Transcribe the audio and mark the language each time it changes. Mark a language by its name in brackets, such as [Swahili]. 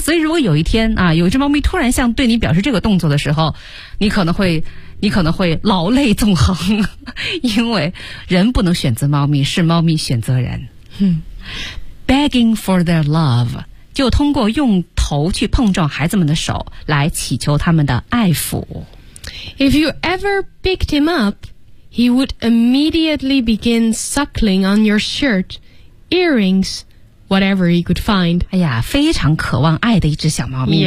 [Chinese] 所以如果有一天啊，有一只猫咪突然像对你表示这个动作的时候你可能会老泪纵横因为人不能选择猫咪是猫咪选择人、 hmm. [English] Begging for their love [Chinese] 就通过用头去碰撞孩子们的手来祈求他们的爱抚。 [English] If you ever picked him up, he would immediately begin suckling on your shirt, earrings, whatever he could find. [Chinese] 哎呀，非常渴望爱的一只小猫咪。